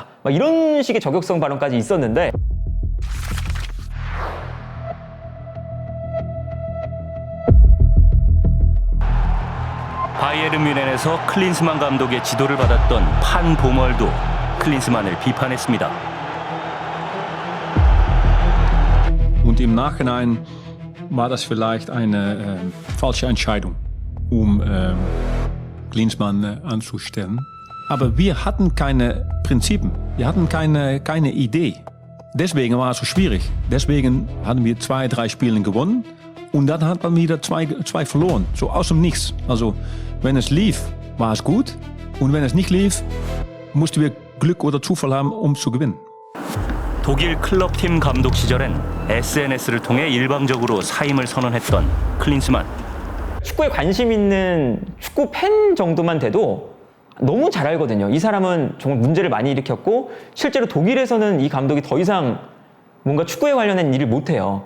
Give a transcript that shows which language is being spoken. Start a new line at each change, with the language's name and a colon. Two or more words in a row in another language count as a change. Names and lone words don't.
Korean: 막 이런 식의 저격성 발언까지 있었는데 바이에른 뮌헨에서 클린스만 감독의 지도를 받았던 판 보멀도 클린스만을 비판했습니다.
German: Und im Nachhinein war das vielleicht eine falsche Entscheidung, Klinsmann anzustellen. Aber wir hatten keine Prinzipien, wir hatten keine Idee. Deswegen war es so schwierig. Deswegen hatten wir 2, 3 Spiele gewonnen und dann hat man wieder zwei verloren, so aus dem Nichts. Also wenn es lief, war es gut und wenn es nicht lief, mussten wir Glück oder Zufall haben, zu gewinnen.
Korean: 독일 클럽팀 감독 시절엔 SNS를 통해 일방적으로 사임을 선언했던 클린스만. 축구에 관심 있는 축구 팬 정도만 돼도 너무 잘 알거든요. 이 사람은 정말 문제를 많이 일으켰고 실제로 독일에서는 이 감독이 더 이상 뭔가 축구에 관련된 일을 못해요.